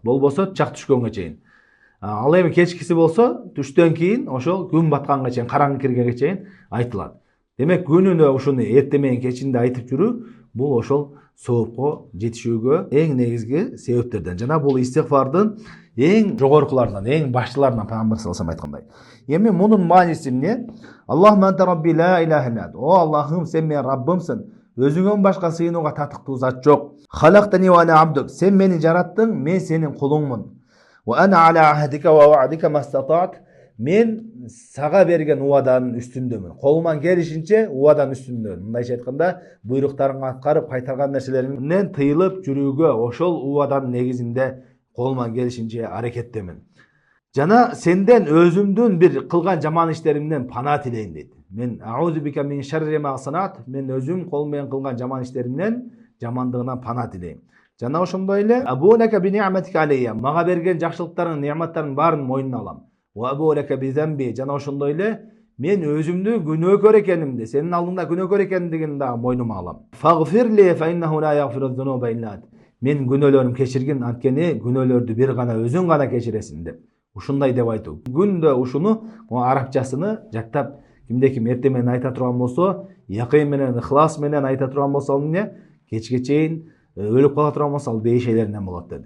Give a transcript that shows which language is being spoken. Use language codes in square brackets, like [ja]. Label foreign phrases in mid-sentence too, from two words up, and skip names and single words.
[ky] Болбосо чак түшкөнгө чейин. Ал эми кечкиси болсо түштөн кийин ошол күн батканга чейин, караңгы киргенге чейин айтылат. Демек күнүнө ушуну эрте менен кечинде айтып жүрүү бул ошол соопко жетишүүгө эң негизги себептерден. Жана бул истигфардын эң жогоркуларынан, эң башчыларынан пайгамбар [ar] صلى الله عليه وسلم [ky] айткандай. Эми мунун мааниси эмне? [ar] اللهم أنت ربي لا إله إلا أنت. [ky] О Аллахым, сен менин Раббымсың. Өзүңөн башка сыйынууга татыктуу зат жок. [ar] خلقتني وأنا عبدك. [ky] Сен мени жараттың, мен сенин кулуңмун. [ar] وأنا على عهدك ووعدك ما استطعت. [ky] Мен сага берген убаданын үстүндөмүн. Колуман келишинче убаданын үстүндөмүн. Мындайча айтканда, буйруктарыңа аткарып, кайтарган нерселеримден тыйылып жүрүүгө ошол убаданын негизинде колуман келишинче аракеттемин. Жана сенден өзүмдүн бир кылган жаман иштеримден пана тилейин дейт. Мен [ar] أعوذ بك من شر ما صنعت, [ky] мен өзүм колум менен кылган жаман иштеримден жамандыгынан пана тилейм. Жана ошондой эле [ar] أبوء لك بنعمتك علي, [ky] мага берген жакшылыктарың, неаматтарың баарын мойнуна алам. [ar] وأبوء لك بذنبي, [ky] жана ошондой эле мен өзүмдү күнөөкөр экенимди, сенин алдыңда күнөөкөр экендигин дагы мойнума алам. [ar] فاغفر لي فإنه لا يغفر الذنوب إلا أنت. [ky] Мен күнөөлөрүм кечиргин, анткени күнөөлөрдү бир гана өзүң гана кечиресиң деп. Ушундай деп айтуу. Күндө ушуну арабчасыны жаттап кимде ким эрте менен айта турган болсо, якын менен, ыхлас менен айта турган болсо, ал эмне? Кечке чейин өлүп кала турган болсо, ал бейшейлеринен болот деди.